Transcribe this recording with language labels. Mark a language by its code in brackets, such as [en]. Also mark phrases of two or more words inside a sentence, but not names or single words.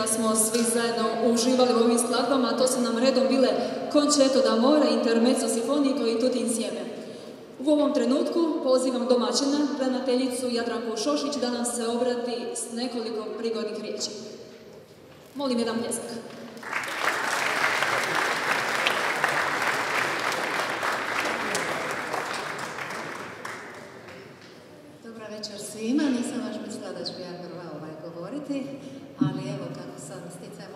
[hr] smo svi zajedno uživali u ovim skladbama, to su nam redom bile Concerto d'amore, Intermezzo sinfonico i Tutti insieme. U ovom trenutku pozivam domaćina, ravnateljicu Jadranku Šošić, da nam se obrati s nekoliko prigodnih riječi. Molim jedan pljesak. Dobra večer svima, nisam baš mislila da ću ja prva govoriti, ali evo kako sam sticajem